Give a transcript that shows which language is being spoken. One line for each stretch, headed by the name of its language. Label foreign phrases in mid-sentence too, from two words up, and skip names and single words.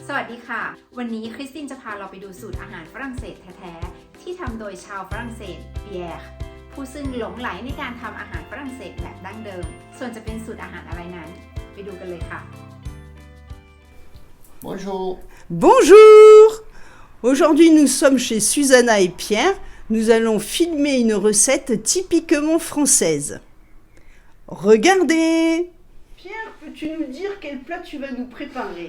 Thai: สวัสดีค่ะวันนี้คริสตินจะพาเราไปดูสูตรอาหารฝรั่งเศสแท้ๆที่ทำโดยชาวฝรั่งเศสเปียร์ผู้ซึ่งหลงไหลในการทำอาหารฝรั่งเศสแบบดั้งเดิมส่วนจะเป็นสูตรอาหารอะไรนั้นไปดูกันเลยค่ะ
French: Bonjour. Bonjour. Aujourd'hui nous sommes chez Susanna et Pierre. Nous allons filmer une recette typiquement française. Regardez. Pierre, peux-tu nous dire quel plat tu vas nous préparer?